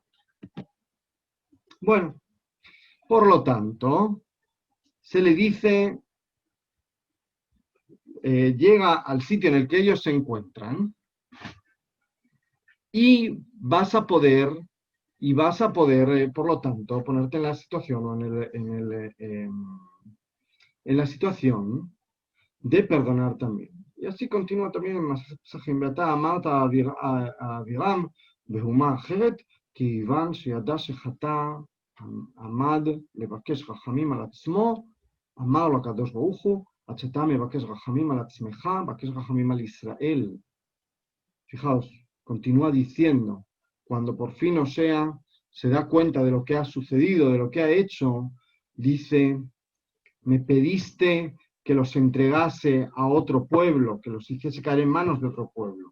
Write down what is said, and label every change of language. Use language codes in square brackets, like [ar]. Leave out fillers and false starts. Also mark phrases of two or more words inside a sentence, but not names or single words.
[es] Bueno, por lo tanto, se le dice, llega al sitio en el que ellos se encuentran, y vas a poder, por lo tanto, ponerte en la situación, o en la situación de perdonar también. Y así continúa también en Masejet Pesachim. [he] בעתה אמרת העבירם, בהומה אחרת, כיוון שידע שחטא עמד לבקש רחמים על עצמו, אמר לו הקדוש ברוך הוא, עד שאתה מבקש רחמים על עצמך, בקש רחמים על ישראל. [es] Fijaos, continúa diciendo, cuando por fin Osea se da cuenta de lo que ha sucedido, de lo que ha hecho, dice, me pediste que los entregase a otro pueblo, que los hiciese caer en manos de otro pueblo.